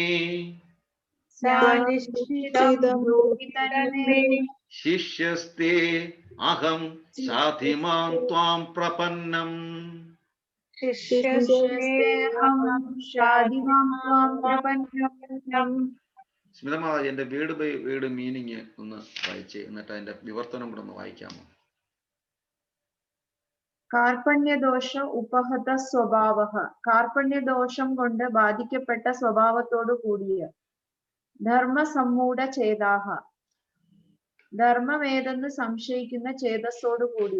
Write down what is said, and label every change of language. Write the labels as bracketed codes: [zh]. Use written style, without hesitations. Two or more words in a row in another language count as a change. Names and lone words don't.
[sa] स्यानिश्चितं ब्रूहि तन्मे शिष्यस्ते अहं शाधिमां त्वां प्रपन्नम् शिष्यस्तेऽहं शाधिमां त्वां प्रपन्नम्. [ml] സ്മിതമാതാജി എന്റെ [en] word by word meaning [ml] ഒന്ന് വായിച്ചേ, എന്നിട്ട് അതിന്റെ വിവർത്തനം കൂടെ ഒന്ന് വായിക്കാമോ? [sa] കാർപ്പണ്യദോഷ ഉപഹത സ്വഭാവ, [ml] കാർപ്പണ്യദോഷം കൊണ്ട് ബാധിക്കപ്പെട്ട സ്വഭാവത്തോടു കൂടിയ. [sa] ധർമ്മസമ്മൂഢ ചേതാഹ, [ml] ധർമ്മമേതെന്ന് സംശയിക്കുന്ന ചേതസ്സോടു കൂടിയ.